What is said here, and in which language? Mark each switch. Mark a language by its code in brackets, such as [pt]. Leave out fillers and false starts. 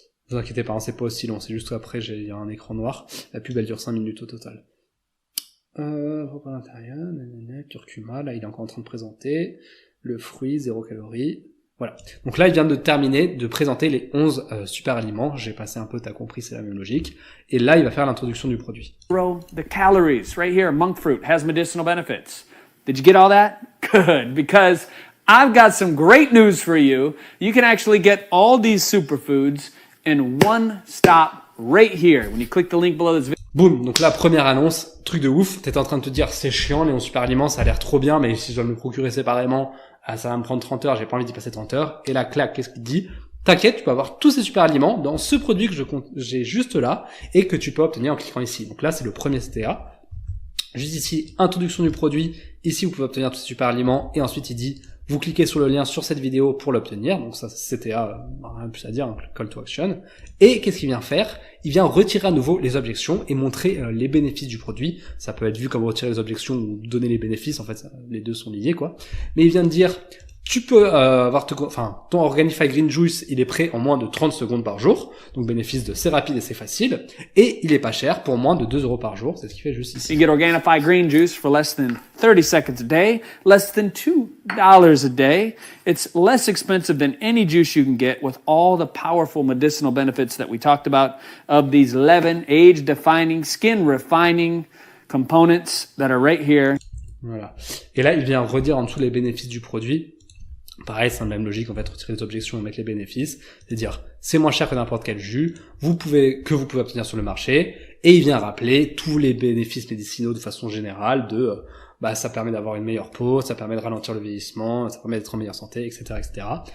[fr] Ne vous inquiétez pas, c'est pas aussi long, c'est juste qu'après il y a un écran noir. La pub elle dure 5 minutes au total. Repas d'intérieur, curcuma, là il est encore en train de présenter. Le fruit, 0 calories. Voilà. Donc là il vient de terminer de présenter les 11 super aliments. J'ai passé un peu, t'as compris, c'est la même logique. Et là il va faire l'introduction du produit. [en] The calories, right here, monk fruit has medicinal benefits. Did you get all that? Good, because I've got some great news for you. You can actually get all these superfoods in one stop right here. When you click the link below this video. [fr] Boum, donc là, première annonce, truc de ouf, t'étais en train de te dire, c'est chiant, les 11 super aliments, ça a l'air trop bien, mais si je dois me le procurer séparément, ça va me prendre 30 heures, j'ai pas envie d'y passer 30 heures. Et là, clac, qu'est-ce qu'il te dit? T'inquiète, tu peux avoir tous ces super aliments dans ce produit que j'ai juste là, et que tu peux obtenir en cliquant ici. Donc là, c'est le premier CTA. Juste ici, introduction du produit. Ici, vous pouvez obtenir tous ces super aliments. Et ensuite, il dit, vous cliquez sur le lien sur cette vidéo pour l'obtenir. Donc ça, CTA, rien de plus à dire, un call to action. Et qu'est-ce qu'il vient faire? Il vient retirer à nouveau les objections et montrer les bénéfices du produit. Ça peut être vu comme retirer les objections ou donner les bénéfices. En fait, les deux sont liés, quoi. Mais il vient de dire, tu peux avoir ton Organifi Green Juice, il est prêt en moins de 30 secondes par jour. Donc bénéfice de c'est rapide et c'est facile. Et il est pas cher pour moins de 2 € par jour. C'est ce qu'il fait juste ici. [en] You get Organifi Green Juice for less than 30 seconds a day, less than $2 a day. It's less expensive than any juice you can get with all the powerful medicinal benefits that we talked about of these 11 age-defining, skin-refining components that are right here. [fr] Voilà. Et là, il vient redire en dessous les bénéfices du produit. Pareil, c'est la même logique, en fait, retirer les objections et mettre les bénéfices. C'est-à-dire, c'est moins cher que n'importe quel jus, vous pouvez obtenir sur le marché, et il vient rappeler tous les bénéfices médicinaux de façon générale ça permet d'avoir une meilleure peau, ça permet de ralentir le vieillissement, ça permet d'être en meilleure santé, etc., etc.